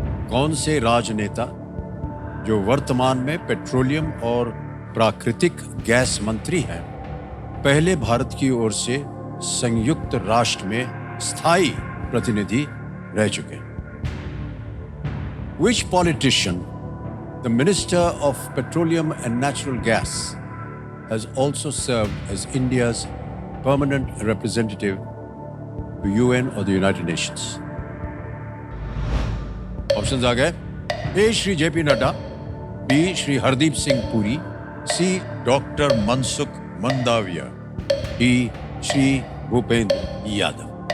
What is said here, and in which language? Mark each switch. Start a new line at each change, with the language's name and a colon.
Hindi: कौन से राजनेता जो वर्तमान में पेट्रोलियम और प्राकृतिक गैस मंत्री हैं, पहले भारत की ओर से संयुक्त राष्ट्र में स्थायी प्रतिनिधि रह चुके हैं?
English: Which politician, the Minister of Petroleum and Natural Gas, has also served as India's permanent representative to UN or the United Nations?
Hindi: Options आ गए। ए श्री जेपी नड्डा, बी श्री हरदीप सिंह पुरी, सी डॉक्टर मनसुख मंडाविया, डी श्री भूपेंद्र यादव।